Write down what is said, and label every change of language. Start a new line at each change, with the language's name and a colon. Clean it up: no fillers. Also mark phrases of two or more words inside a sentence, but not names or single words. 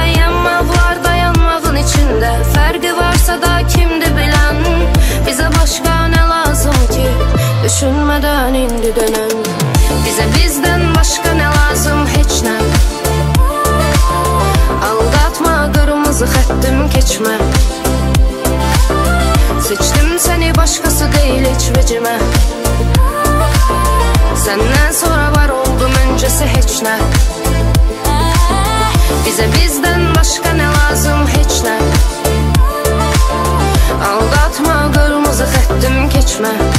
Azerbaijani: Yanmaq var dayanmağın içinde, fərqi varsa da kimdir bilən. Bizə başqa nə lazım ki, düşünmədən indi dönəm. Bizə bizdən başqa nə lazım, heç nə. Aldatma, qırmızı xəttim keçmə.
Turkish: Seçtim seni, başkası değil hiç vecime. Senden sonra var oldum, öncesi hiç ne. Bize bizden başka ne lazım, hiç ne.
Azerbaijani: Aldatma, kırmızı xəttim keçmə.